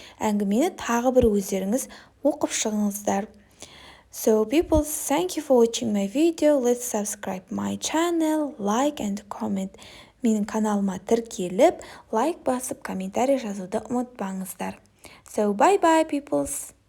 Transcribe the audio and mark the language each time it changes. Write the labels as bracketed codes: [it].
[kk] Әңгімені тағы бір өздеріңіз оқып шығыңыздар. [en] So people, thank you for watching my video. Let's subscribe my channel, like and comment. [kk] Менің каналыма тіркеліп, лайк басып, комментарий жазуды ұмытпаңыздар. [en] So bye bye peoples.